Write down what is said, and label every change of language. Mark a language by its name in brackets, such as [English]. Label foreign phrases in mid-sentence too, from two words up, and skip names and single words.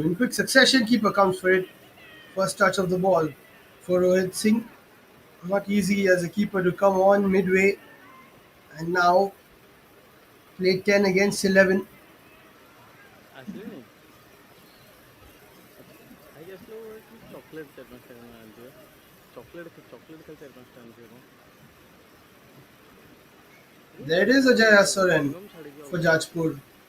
[English] In quick succession, keeper comes for it. First touch of the ball for Rohit Singh. Not easy as a keeper to come on midway. And now play 10 against 11. [Odia] ଆସିଲେଣି ଆଚ୍ଛା ଖାଇକି ଆସିଲେ କି ଚକୋଲେଟ୍ 4-5ଟା ଆଣିଥିବେ ଚକୋଲେଟ୍ ଖାଲି 4-5ଟା ଆଣିଥିବେ କ'ଣ [English] There it is a Jaya Soren [Odia] ଚୁଇଙ୍ଗମ୍ ଛାଡ଼ିକି ଆଉ [English] for [Odia] କ'ଣ [English] Jajpur.